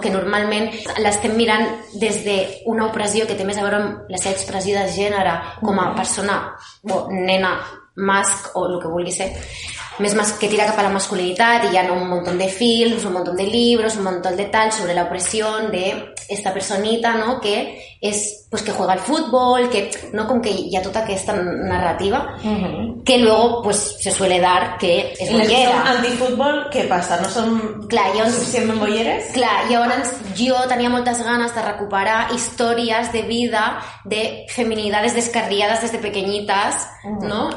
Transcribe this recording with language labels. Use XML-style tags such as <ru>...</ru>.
<ca>Que normalment l'estem mirant des d'una opressió que té més a veure amb la seva expressió de gènere com a persona o nena masc o el que vulgui ser, més masc que tira cap a la masculinitat, i hi ha un munt de films, un munt de llibres, un munt de tal sobre l'opressió d'esta personita, no? Que és,</ca> <es>pues, que juega al futbol, que, no?</es> <ca>Com que hi ha tota aquesta narrativa, que</ca> <es>luego, pues, se suele dar</es> <ca>que és bollera. Si som antifutbol, què passa? No som suficientment bolleres? Clar, llavors jo tenia moltes ganes de recuperar històries de vida de feminidades descarriades des de pequeñitas, no?</ca>